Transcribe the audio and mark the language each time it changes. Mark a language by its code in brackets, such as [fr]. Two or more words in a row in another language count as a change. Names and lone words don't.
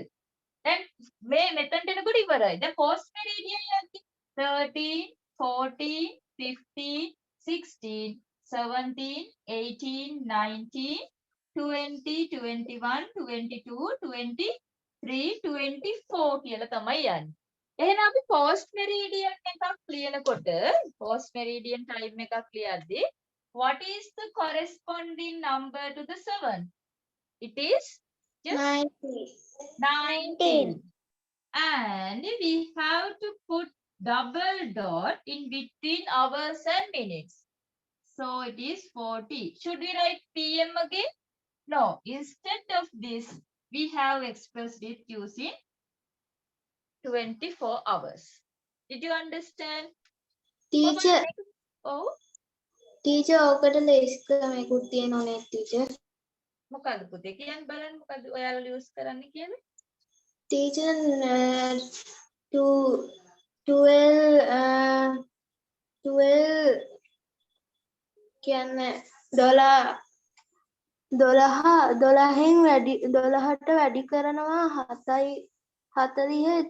[si] දැන් මේ මෙතනට එනකොට ඉවරයි. දැන් [en] post meridian [si] යද්දී 13 14 15 16 17 18 19 20 21 22 23 24 කියලා තමයි යන්නේ. එහෙනම් අපි [en] post meridian [si] එකක් ලියනකොට [en] post meridian time [si] එකක් ලියද්දී [en] what is the corresponding number to the 7? It is just 19. And we have to put double dot in between hours and minutes. So it is 40. Should we write PM again? No. Instead of this, we have expressed it using 24 hours. Did you understand? Teacher, Oh, teacher, [si] ඔකට ලේස් ක්‍රමයකුත් තියෙනවා නේ teacher. මොකද්ද පුතේ කියන්න බලන්න මොකද්ද ඔයාලා use කරන්න කියන්නේ? Teacher, 12 කියන්නේ 12න් වැඩි කරනවා 7යි 40.